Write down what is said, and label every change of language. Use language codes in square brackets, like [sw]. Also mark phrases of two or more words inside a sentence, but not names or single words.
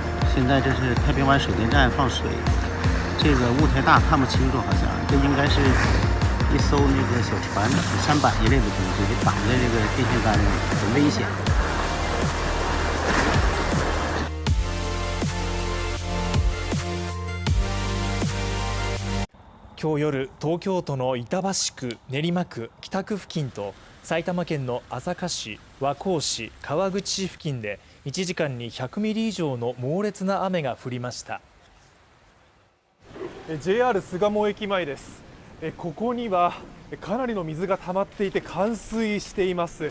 [zh] 现在这是太平湾水电站放水，这个雾太大看不清楚，好像这应该是一艘那个小船、舢板一类的东西，给挡在这个电线杆上，很危险。 [ja] 今日夜、東京都の板橋区、練馬区、北区付近と埼玉県の朝霞市、和光市、川口市付近で1時間に100ミリ以上の猛烈な雨が降りました。JR 巣鴨駅前です。ここにはかなりの水が溜まっていて冠水しています。